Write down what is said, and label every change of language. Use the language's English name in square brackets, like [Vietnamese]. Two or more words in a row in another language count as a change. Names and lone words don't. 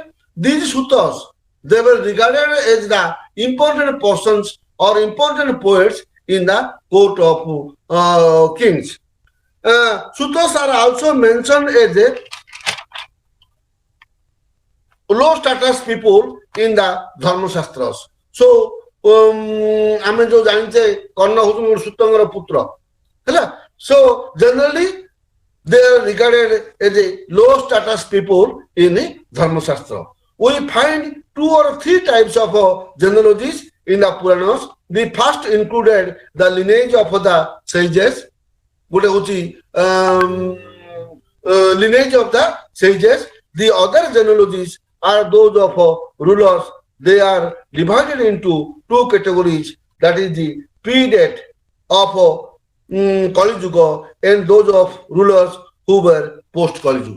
[English] These sutras, they were regarded as the important persons or important poets in the court of kings. Sutras are also mentioned as low status people in the Dharma Shastras. So, [Odia] ଆମେ ଯୋଉ ଜାଣିଛେ କର୍ଣ୍ଣ ହଉଛନ୍ତି ସୂତଙ୍କର ପୁତ୍ର ହେଲା, [English] so generally they are regarded as a low status people in Dharma Shastra. We find 2 or 3 types of genealogies in the Puranas. The first included the lineage of the sages. [Odia] ଗୋଟେ ହଉଛି [English] lineage of the sages. The other genealogies are those of rulers. They are divided into 2 categories, that is the predate of Kali Yuga and those of rulers who were post Kali Yuga.